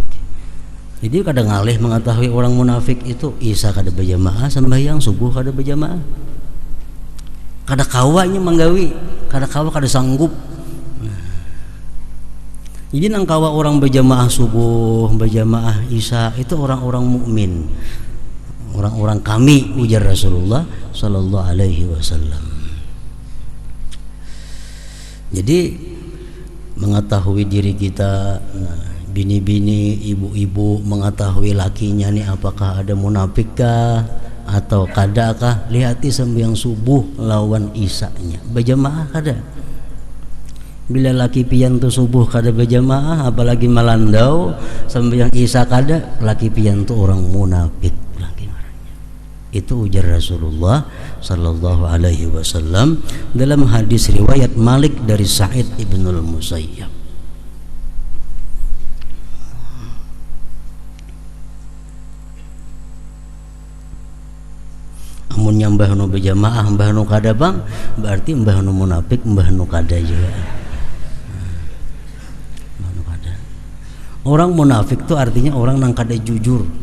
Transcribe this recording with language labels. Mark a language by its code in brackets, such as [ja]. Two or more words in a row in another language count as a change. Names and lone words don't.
[bjn] Jadi kadang ngalih mengetahui orang munafik itu isa kada berjamaah sembahyang, subuh kada berjamaah. Kada kawanya manggawi, kada kawa kada sanggup. Jadi nang kawa orang berjamaah subuh, berjamaah isya itu orang-orang mukmin. Orang-orang kami, ujar Rasulullah [ar] sallallahu alaihi wasallam. [bjn] Jadi mengetahui diri kita, bini-bini, ibu-ibu mengetahui lakinya nih apakah ada munafikkah atau kadakah, lihati sembahyang subuh lawan isanya berjamaah kada. Bila laki pian tu subuh kada berjamaah, apalagi malandau sembahyang isya kada, laki pian tu orang munafik laki marahnya. Itu ujar Rasulullah [ar] sallallahu alaihi wasallam [bjn] dalam hadis riwayat Malik dari Sa'id ibnul Musayyab. Amun nyambah nu berjamaah mbah nu kada bang, berarti mbah nu munafik, mbah nu kada juga. Orang munafik itu artinya orang nang kada jujur.